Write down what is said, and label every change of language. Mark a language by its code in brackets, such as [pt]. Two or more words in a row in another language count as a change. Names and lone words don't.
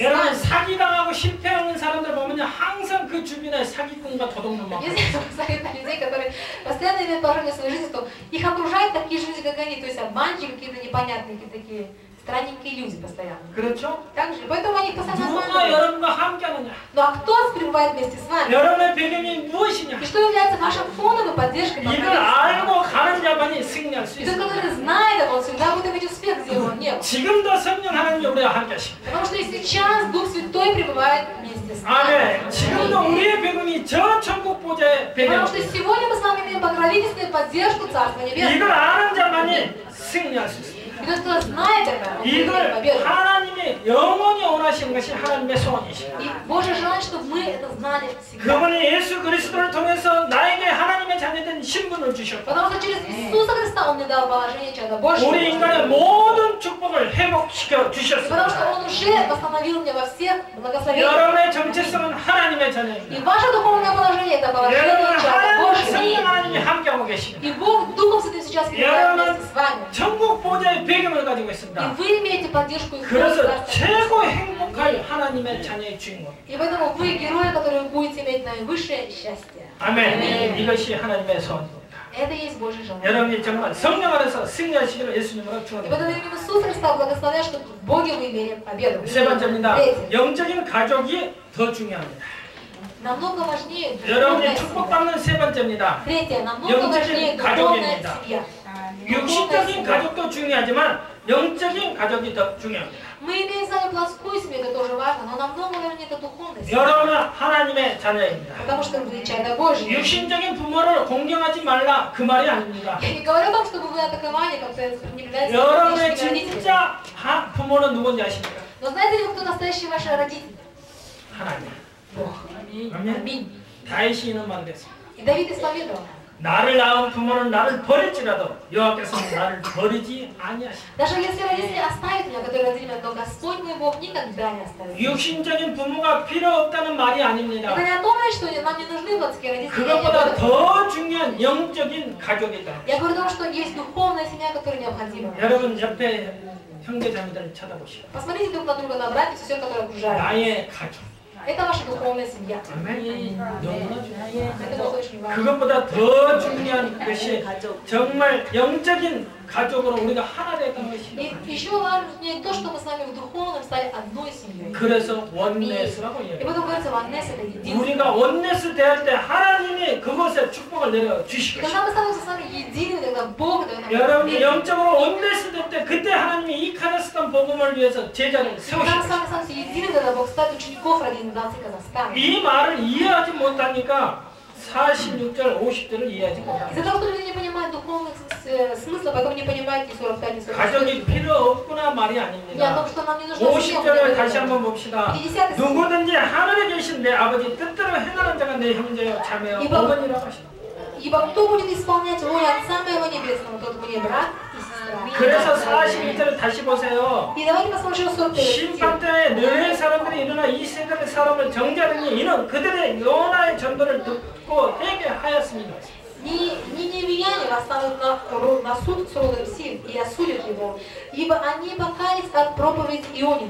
[ko] 여러분 [ru] нами. [ko] 사기당하고 실패하는 사람들 보면요 항상 그 주변에 사기꾼과 도둑놈 막. [ru] Если посмотреть на людей, которые постоянно имеют поражение в своей жизни, то их окружают такие же люди, как они, то есть обманщики, какие-то непонятные, какие-то такие странненькие люди постоянно. [ko] 그렇죠? [ru] Так же, поэтому они постоянно [ko] 누가 [ru] обманывают. [ko] 여러분과 함께 하느냐? [ru] Ну а кто пребывает вместе с вами? [ko] 여러분의 배경이 무엇이냐? [ru] И что является вашим фоном и поддержкой? [ko] 이걸 알고 가는 자만이 승리할 수 [ru] И тот, [ko] 있습니다. [ru] который знает это, он всегда будет иметь успех, где его нет. [ko] 지금도 성령 하나님이 우리와 함께 하십니다. [ru] Потому что и сейчас Дух Святой пребывает вместе с нами. [ko] 아멘. 지금도 우리의 배경이 저 천국 보좌의 [ru] Потому [ko] 배경입니다. [ru] что сегодня мы с вами имеем покровительственную поддержку Царства Небесного. [ko] 이걸 아는 자만이 승리할 수 있습니다. [ru] И тот, кто знает это, он имеет [ko] 이걸 [ru] победу. [ko] 하나님이 영원히 원하시는 것이 하나님의 소원이십니다. [ru] И Божье желание, чтобы мы это знали всегда. [ko] 그분이 예수 그리스도를 통해서 나에게 하나님의 자녀된 신분을 주셨고 [ru] Потому что через Иисуса Христа Он мне дал положение чадо Божьего. [ko] 우리 인간의 모든 축복을 회복시켜 [ru] И потому [ko] 주셨습니다. [ru] что Он уже восстановил мне во всех благословениях. [ko] 여러분의 정체성은 하나님의 [ru] И [ko] 자녀입니다. [ru] ваше духовное положение это положение [ko] 여러분 [ru] чадо [ko] 하나님의 성령 [ru] Божьего. [ko] 하나님이 함께하고 계십니다. [ru] И Бог Духом Святым сейчас пребывает вместе с вами. [ko] 천국 보좌의 배경을 가지고 [ru] И [ko] 있습니다. [ru] вы имеете поддержку и [ko] 그래서 [ru] Царства. [ko] 최고 행복할 하나님의 자녀의 주인공입니다. [ru] И поэтому вы герои, которые будете иметь наивысшее счастье. [ko] 아멘. 이것이 하나님의 소원입니다. [ru] Это и есть Божье желание. [ko] 여러분이 정말 성령 안에서 승리하시기를 예수님으로 [ru] И [ko] 축원합니다. [ru] поэтому именно Иисус Христа благословляет, чтобы в Боге вы имели победу. [ko] 세 번째입니다. [ru] Третье. [ko] 영적인 가족이 더 중요합니다. [ru] Намного важнее духовная [ko] 여러분이 [ru] семья. [ko] 축복받는 세 번째입니다. [ru] Третье. Намного [ko] 영적인 [ru] важнее духовная [ko] 가족입니다. [ru] семья. [ko] 육신적인 가족도 중요하지만 영적인 가족이 더 중요합니다. [ru] Мы имеем с вами плоскую семью, это тоже важно, но намного важнее это духовная семья. [ko] 여러분은 하나님의 자녀입니다. [ru] Потому что вы чадо Божье. [ko] 육신적인 부모를 공경하지 말라 그 말이 아닙니다. [ru] Я не говорю о том, чтобы вы атаковали, как-то не являетесь [ko] 여러분의 [ru] физическими родителями. [ko] 진짜 부모는 누군지 아십니까? [ru] Но знаете ли вы, кто настоящие ваши родители? [ko] 하나님. [ru] Бог. [ko] 아멘. [ru] Аминь. [ko] 다윗이 이런 말을 했습니다. [ru] И Давид исповедовал. [ko] 나를 낳은 부모는 나를 버릴지라도 여호와께서는 나를 버리지 아니하시고. [ru] Даже если родители оставят меня, которые родили меня, то Господь мой Бог никогда не оставит. [ko] 육신적인 부모가 필요 없다는 말이 아닙니다. [ru] Это не о том, что нам не нужны плотские родители. [ko] 그것보다 더 중요한 영적인 가족이 있다. [ru] Я говорю о том, что есть духовная семья, которая необходима. [ko] 여러분 옆에 형제자매들을 쳐다보시오. [ru] Посмотрите друг на друга, на братьев и сестер, которые окружают. [ko] 나의 가족. [ru] Это ваша духовная семья. [ko] 너무나 중요해요. [ru] Это вот очень важно. [ko] 그것보다 더 중요한 것이 정말 영적인 가족으로 우리가 하나 되었다는 것이죠. [ru] И еще важнее то, что мы с вами в духовном стали одной семьей. [ko] 그래서 원넷이라고 [ru] И [ko] 얘기해요. [ru] потом говорится, 원нес это единство. [ko] 우리가 원넷을 대할 때 하나님이 그것에 축복을 내려 주실 [ru] Когда [ko] 것이죠. [ru] мы становимся с вами едиными, тогда Бог дает нам [ko] 여러분이 [ru] мир. [ko] 영적으로 원넷을 될 때 그때 하나님이 이 카자흐스탄 복음을 위해서 제자를 [ru] Когда [ko] 세우실 [ru] мы с [ko] 것이죠. [ru] вами становимся едиными, тогда Бог ставит учеников ради организации Казахстана. [ko] 이 말을 이해하지 못하니까 46절, 50절을 이해하지 못합니다. [ru] Из-за того, что люди не понимают духовных смыслов, поэтому не понимают ни 45, ни 46. [ko] 가족이 필요 없구나 말이 [ru] Не о [ko] 아닙니다. [ru] том, что нам не нужно [ko] 50절을 다시 한번 봅시다. [ru] 50 [ko] 누구든지 하늘에 계신 내 아버지 뜻대로 행하는 자가 내 형제요 자매요 어머니라고 하십니다. [ru] Ибо кто будет исполнять волю Отца моего Небесного, тот мне брат и сестра. [ko] 그래서 41절을 다시 보세요. [ru] И давайте посмотрим 41 стих. [ko] 심판 때에 너희 사람들이 일어나 이 세대의 사람을 정죄하더니 이는 그들의 요나의 전도를 듣고 회개하였습니다. [ru] Ниневияне восстанут на суд с родом Сим и осудят его, ибо они покаялись от проповеди Ионина.